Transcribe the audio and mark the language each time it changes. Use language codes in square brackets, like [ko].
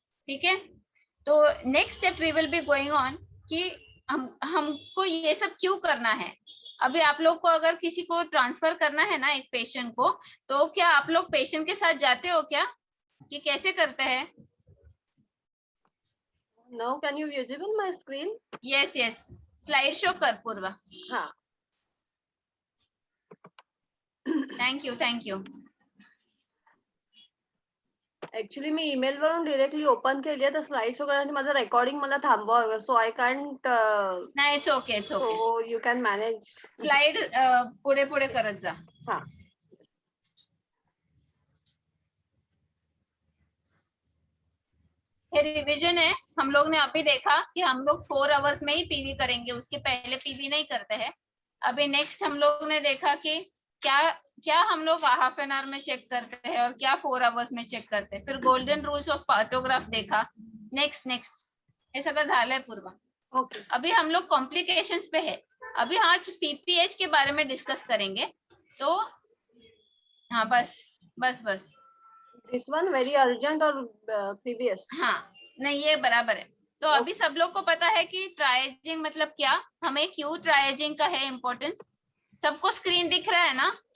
[hi] ठीक है, तो [en] next step we will be going on [hi] कि हमको ये सब क्यों करना है. अभी आप लोग को अगर किसी को ट्रांसफर करना है ना एक पेशेंट को, तो क्या आप लोग पेशेंट के साथ जाते हो क्या, कि कैसे करते हैं? [en] Now can you visible my screen? Yes yes, slide show कर पूर्वा. [mr] हा. [en] Thank you. [mr] Actually मी email वरून डिरेक्टली ओपन केली आहे तर स्लाइड शो करण्यासाठी माझं रेकॉर्डिंग मला थांबवावं, [en] So I can't. नाही, it's okay. So you can manage. [mr] Slide पुढे पुढे करत जा. हा. [hi] ये रिवीजन है. हम लोग ने अभी देखा कि हम लोग 4 आवर्स में ही पीवी करेंगे, उसके पहले पीवी नहीं करते हैं. अभी नेक्स्ट हम लोग ने देखा कि क्या क्या हम लोग हाफ एन आवर में चेक करते हैं और क्या 4 आवर्स में चेक करते हैं. फिर गोल्डन रूल्स ऑफ पार्टोग्राफ देखा. [mr] नेक्स्ट हे सगळं झालंय पूर्वा. [en] Okay. [hi] अभी हम लोग कॉम्प्लिकेशंस पे है. अभी आज PPH के बारे में डिस्कस करेंगे. तो हाँ, बस. [en] This one very urgent और previous? [hi] हाँ, नहीं ये बराबर है. तो अभी सब लोग को पता है कि ट्रायजिंग मतलब क्या, हमें क्यों ट्रायजिंग का है इम्पोर्टेंस. सबको स्क्रीन दिख रहा है ना?